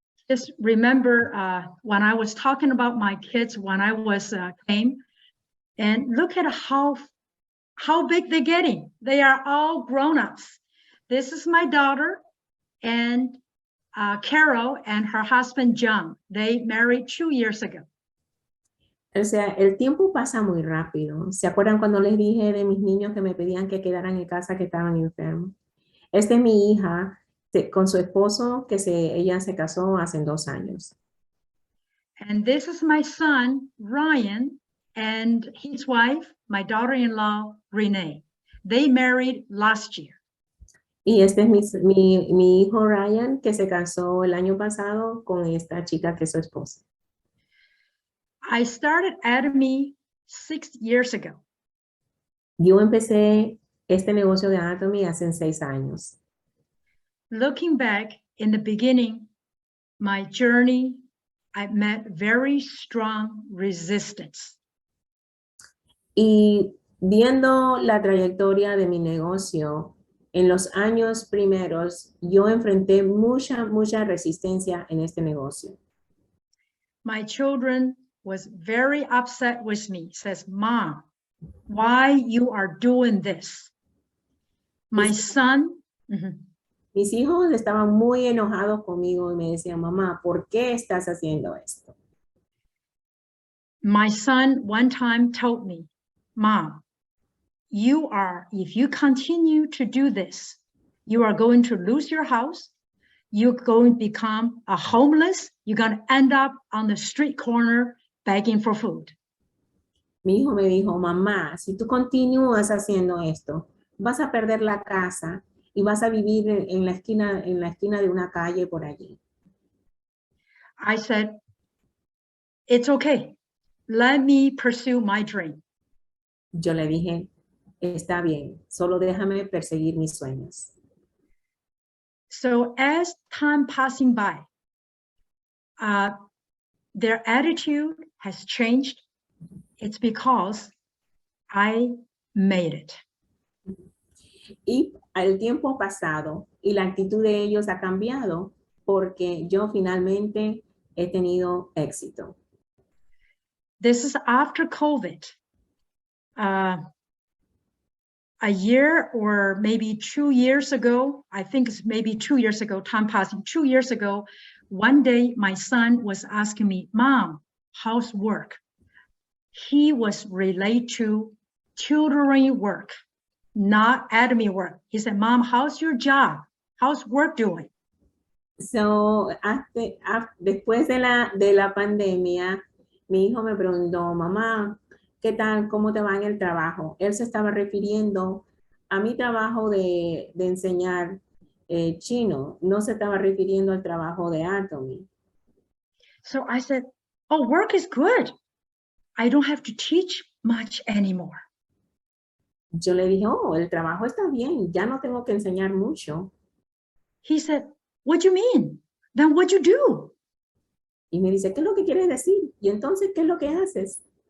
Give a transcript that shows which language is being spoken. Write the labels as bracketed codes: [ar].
[en] Just remember when I was talking about my kids when I was came, and look at how big they're getting. They are all grown-ups. This is my daughter, and Carol and her husband John. They married 2 years ago. [es] O sea, el tiempo pasa muy rápido. ¿Se acuerdan cuando les dije de mis niños que me pedían que quedaran en casa, que estaban enfermos? Esta es mi hija con su esposo, que ella se casó hace 2 años. [en] And this is my son, Ryan, and his wife, my daughter-in-law, Renee. They married last year. [es] Y este es mi hijo Ryan, que se casó el año pasado con esta chica que es su esposa. [en] I started Atomy 6 years ago. [es] Yo empecé este negocio de Atomy hace 6 años. [en] Looking back in the beginning, my journey, I met very strong resistance. [es] Y viendo la trayectoria de mi negocio, en los años primeros, yo enfrenté mucha resistencia en este negocio. [en] My children was very upset with me, says, Mom, why you are doing this? My son, [es] Mis hijos estaban muy enojados conmigo y me decían, mamá, ¿por qué estás haciendo esto? [en] My son one time told me, Mom, if you continue to do this, you are going to lose your house. You're going to become a homeless. You're going to end up on the street corner begging for food. [es] Mi hijo me dijo, mamá, si tú continúas haciendo esto, vas a perder la casa y vas a vivir en la esquina de una calle por allí. [en] I said, it's okay. Let me pursue my dream. [es] Yo le dije, está bien, solo déjame perseguir mis sueños. [en] So as time passing by, their attitude has changed. It's because I made it. [es] Y el tiempo pasado y la actitud de ellos ha cambiado porque yo finalmente he tenido éxito. [en] This is after COVID. A year or maybe 2 years ago, I think it's maybe 2 years ago, time passing, 2 years ago, one day my son was asking me, Mom, how's work? He was related to tutoring work, not Atomy work. He said, Mom, how's your job? How's work doing? [es] So, después de la pandemia, mi hijo me preguntó, mamá, ¿qué tal? ¿Cómo te va en el trabajo? Él se estaba refiriendo a mi trabajo de enseñar chino. No se estaba refiriendo al trabajo de Atomy. [en] So I said, oh, work is good. I don't have to teach much anymore. [es] Yo le dije, oh, el trabajo está bien. Ya no tengo que enseñar mucho. [en] He said, what do you mean? Then what you do? [es] Y me dice, ¿qué es lo que quieres decir? Y entonces, ¿qué es lo que haces?